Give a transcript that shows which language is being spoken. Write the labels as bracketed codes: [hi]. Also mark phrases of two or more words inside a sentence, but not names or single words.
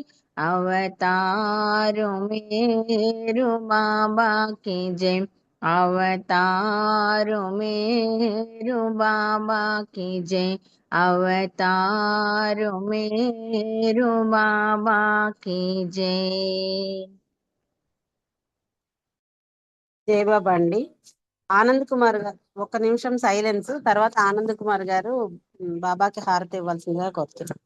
[hi] अवतार मेरू बाबा की जय। अवतार मेरू बाबा की जय। अवतार मेरू बाबा की जय। [te] జయబాబా అండి. ఆనంద్ కుమార్ గారు ఒక నిమిషం సైలెన్స్. తర్వాత ఆనంద్ కుమార్ గారు బాబాకి హారతి ఇవ్వాల్సిందిగా కోరుతున్నారు.